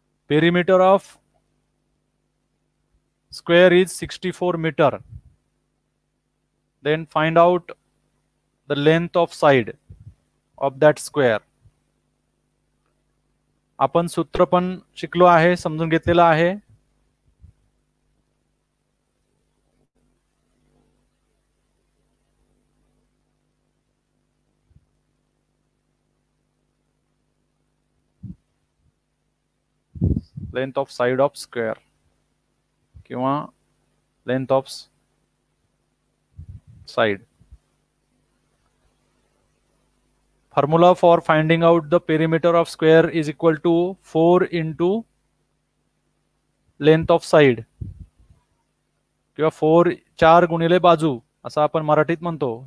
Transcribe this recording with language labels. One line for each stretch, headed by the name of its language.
English: Perimeter of square is 64 meter. Then find out the length of side of that square.
Marathi: आपण सूत्र पण शिकलो आहे, समजून घेतलेलं आहे.
English: Length of side of square किंवा length of side. Formula for finding out the perimeter of square is equal to 4 into length of side
Marathi: किंवा 4 गुणिले बाजू असं आपण मराठीत म्हणतो.